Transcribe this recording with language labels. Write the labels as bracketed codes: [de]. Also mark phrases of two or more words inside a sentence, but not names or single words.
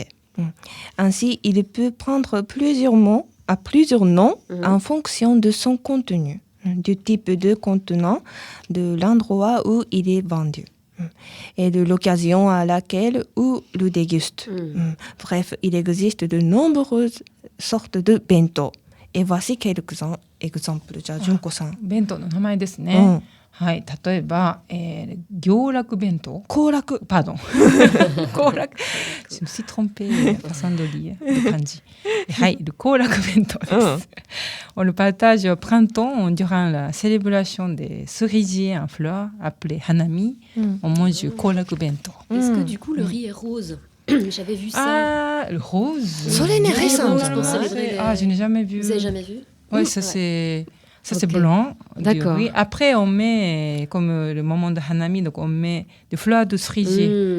[fr] Ainsi, il peut prendre plusieurs noms en fonction de son contenu, du type de contenant, de l'endroit où il est vendu et de l'occasion à laquelle on le déguste. Bref, il existe de nombreuses sortes de bento. Et voici quelques exemples. [ja] じゃあ、純子さん。弁当の名前ですね。はい、例えば、行楽弁当。行楽。 [fr] Pardon. 行楽。Je me suis trompée la façon de lire le kanji. はい、le [ja] 行楽弁当です。 [fr] On le partage au printemps durant la célébration des cerisiers en fleurs appelé hanami. On mange le 行楽弁当。 Est-ce que du coup, le riz est rose? J'avais vu ça. Ah, le rose. [ja] それね、récent. [fr] Pour célébrer les- Ah, je n'ai jamais vu. Vous avez jamais vu? Oui, ça c'est Ok. blanc. du D'accord. riz. Après, on met, comme le moment de Hanami, donc on met des fleurs de cerisier.